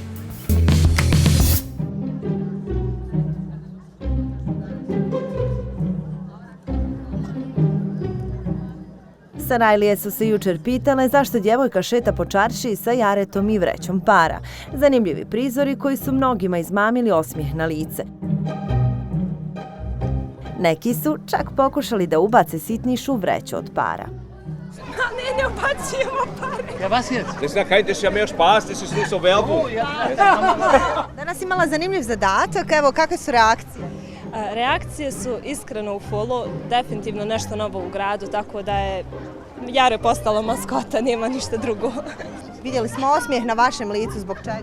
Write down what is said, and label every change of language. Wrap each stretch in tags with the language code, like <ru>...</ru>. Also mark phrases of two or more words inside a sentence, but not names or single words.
<bs>Sarajlije su se jučer pitale zašto djevojka šeta po čaršiji sa jaretom i vrećom para. Zanimljivi prizori koji su mnogima izmamili osmijeh na lice. Neki su čak pokušali da ubace sitnišu vreću od para. Ne ubacujemo pare.</bs> <de>Ja, was jetzt? Das ist ja kein, das ist ja mehr Spaß, das ist nur so Werbung.</de> <bs>Danas imala zanimljiv zadatak, evo kakve su reakcije? Reakcije su iskreno u folu, definitivno nešto novo u gradu, tako da je Jare postala maskota, nema ništa drugo. Vidjeli smo osmijeh na vašem licu, zbog čega?</bs>